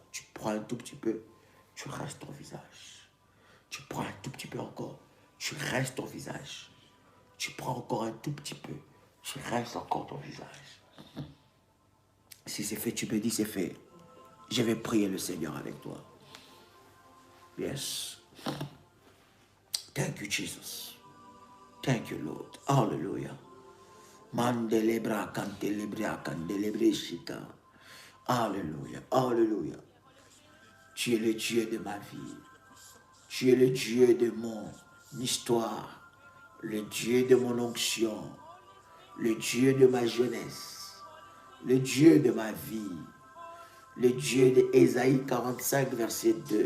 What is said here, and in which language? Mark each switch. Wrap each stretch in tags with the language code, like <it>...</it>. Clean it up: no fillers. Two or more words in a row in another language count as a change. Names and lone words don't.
<fr>Tu prends un tout petit peu, tu rinces ton visage. Tu prends un tout petit peu encore, tu rinces ton visage. Tu prends encore un tout petit peu, tu rinces encore ton visage. Si c'est fait, tu me dis c'est fait. Je vais prier le Seigneur avec toi.</fr> <en>Yes. Thank you, Jesus. Thank you, Lord. Hallelujah. Mandelebra candelebra candelebra.</en> <fr>Alléluia, alléluia. Tu es le Dieu de ma vie. Tu es le Dieu de mon histoire. Le Dieu de mon onction. Le Dieu de ma jeunesse. Le Dieu de ma vie. Le Dieu d'Ésaïe 45, verset 2.</fr>